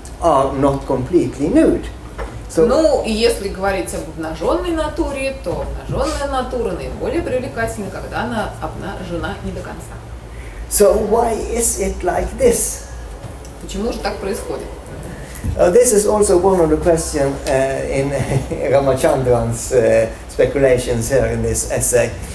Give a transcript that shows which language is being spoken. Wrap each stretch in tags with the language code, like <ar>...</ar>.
<en>are not completely nude. So,</en> <ru>Ну, и если говорить об обнаженной натуре, то обнаженная натура наиболее привлекательна, когда она обнажена не до конца.</ru> <en>so why is it like this?</en> <ru>Почему же так происходит?</ru> <en>This is also one of the questions in Ramachandran's speculations here in this essay.</en>